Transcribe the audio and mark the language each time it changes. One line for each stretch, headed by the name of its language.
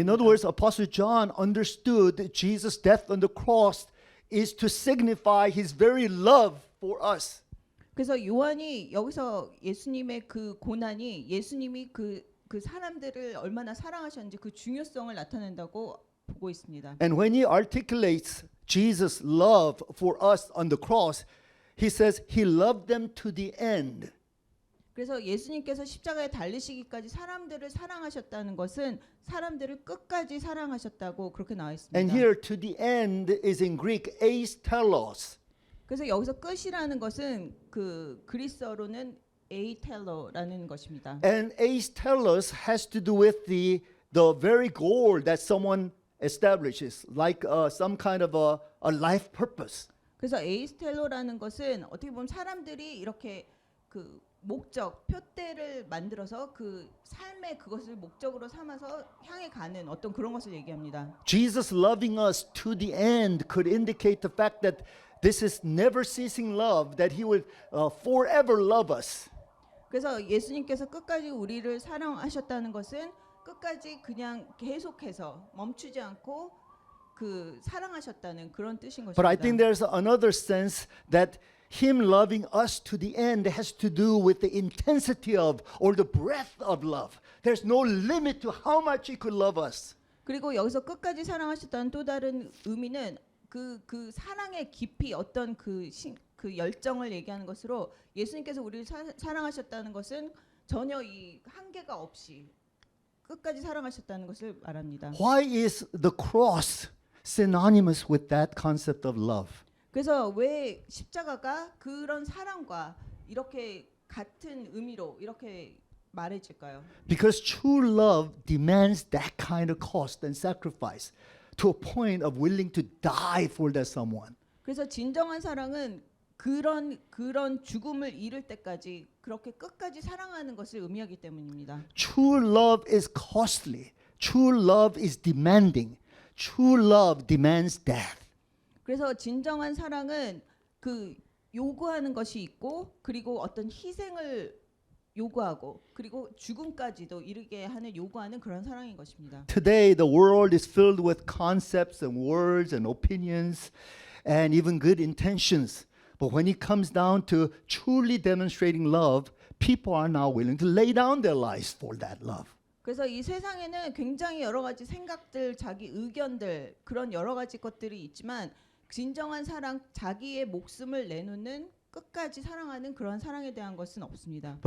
English: In other words, Apostle John understood that Jesus' death on the cross is to signify his very love for us.
Korean: 그래서 요한이 여기서 예수님의 그 고난이 예수님이 그 사람들을 얼마나 사랑하셨는지 그 중요성을 나타낸다고 보고 있습니다.
English: And when he articulates Jesus' love for us on the cross, he says he loved them to the end.
Korean: 그래서 예수님께서 십자가에 달리시기까지 사람들을 사랑하셨다는 것은 사람들을 끝까지 사랑하셨다고 그렇게 나와 있습니다.
English: And here to the end is in Greek eis telos.
Korean: 그래서 여기서 끝이라는 것은 그 그리스어로는 에이텔러라는 것입니다.
English: And eis telos has to do with the very goal that someone establishes, like some kind of a life purpose.
Korean: 그래서 에이스텔로라는 것은 어떻게 보면 사람들이 이렇게 그 목적, 표대를 만들어서 그 삶의 그것을 목적으로 삼아서 향해 가는 어떤 그런 것을 얘기합니다.
English: Jesus loving us to the end could indicate the fact that this is never ceasing love, that he will forever love us.
Korean: 그래서 예수님께서 끝까지 우리를 사랑하셨다는 것은 끝까지 그냥 계속해서 멈추지 않고 그 사랑하셨다는 그런 뜻인
English: But I think
Korean: 것입니다.
English: there's another sense that him loving us to the end has to do with the intensity of or the breadth of love. There's no limit to how much he could love us.
Korean: 그리고 여기서 끝까지 사랑하셨다는 또 다른 의미는 그 사랑의 깊이 어떤 그 열정을 얘기하는 것으로 예수님께서 우리를 사랑하셨다는 것은 전혀 이 한계가 없이 끝까지 사랑하셨다는 것을 말합니다.
English: Why is the cross synonymous with that concept of love?
Korean: 그래서 왜 십자가가 그런 사랑과 이렇게 같은 의미로 이렇게 말해질까요?
English: Because true love demands that kind of cost and sacrifice to a point of willing to die for that someone.
Korean: 그래서 진정한 사랑은 그런 죽음을 이룰 때까지 그렇게 끝까지 사랑하는 것을 의미하기 때문입니다.
English: True love is costly. True love is demanding. True love demands death.
Korean: 그래서 진정한 사랑은 그 요구하는 것이 있고 그리고 어떤 희생을 요구하고 그리고 죽음까지도 이르게 하는 요구하는 그런 사랑인 것입니다.
English: Today, the world is filled with concepts and words and opinions and even good intentions. But when it comes down to truly demonstrating love, people are now willing to lay down their lives for that love.
Korean: 그래서 이 세상에는 굉장히 여러 가지 생각들, 자기 의견들 그런 여러 가지 것들이 있지만 진정한 사랑, 자기의 목숨을 내놓는 끝까지 사랑하는 그런 사랑에 대한 것은 없습니다.